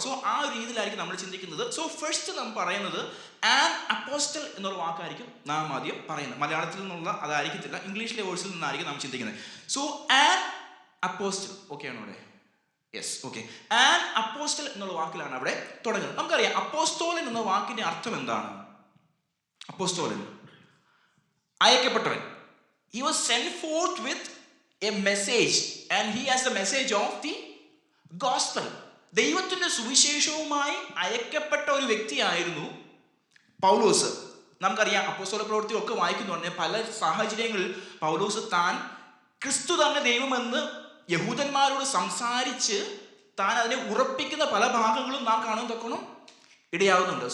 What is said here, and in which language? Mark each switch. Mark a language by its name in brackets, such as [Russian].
[Malayalam] So ആ ഒരു രീതിയിലായിരിക്കും നമ്മൾ ചിന്തിക്കുന്നത്. സോ ഫസ്റ്റ് നാം പറയുന്നത് ആൻ അപ്പോസ്റ്റൽ എന്നുള്ള വാക്കായിരിക്കും നാം ആദ്യം പറയുന്നത്. മലയാളത്തിൽ നിന്നുള്ള അതായിരിക്കത്തില്ല, ഇംഗ്ലീഷിലെ വേഴ്സിൽ നിന്നായിരിക്കും നാം ചിന്തിക്കുന്നത്. സോ ആൻ അപ്പോസ്റ്റൽ, ഓക്കെ ആണോ അവിടെ? Yes, okay. ആൻ അപ്പോസ്റ്റൽ എന്നുള്ള വാക്കിലാണ് അവിടെ തുടങ്ങുന്നത്. നമുക്കറിയാം അപ്പോസ്തോലൻ എന്ന വാക്കിന്റെ അർത്ഥം എന്താണ്? അപ്പോസ്തോലൻ അയക്കപ്പെട്ടവൻ. [English] He was sent forth with a message and he has the message of the gospel. [Malayalam] ദൈവത്തിൻ്റെ സുവിശേഷവുമായി അയക്കപ്പെട്ട ഒരു വ്യക്തിയായിരുന്നു പൗലോസ്. നമുക്കറിയാം അപ്പോസ്തല പ്രവൃത്തിയൊക്കെ വായിക്കുന്നുണ്ട്. പല സാഹചര്യങ്ങളിൽ പൗലോസ് താൻ ക്രിസ്തു തന്നെ ദൈവമെന്ന് യഹൂദന്മാരോട് സംസാരിച്ച് താൻ അതിനെ ഉറപ്പിക്കുന്ന പല ഭാഗങ്ങളും നാം കാണാൻ തക്കണം ഇടയാകുന്നുണ്ട്.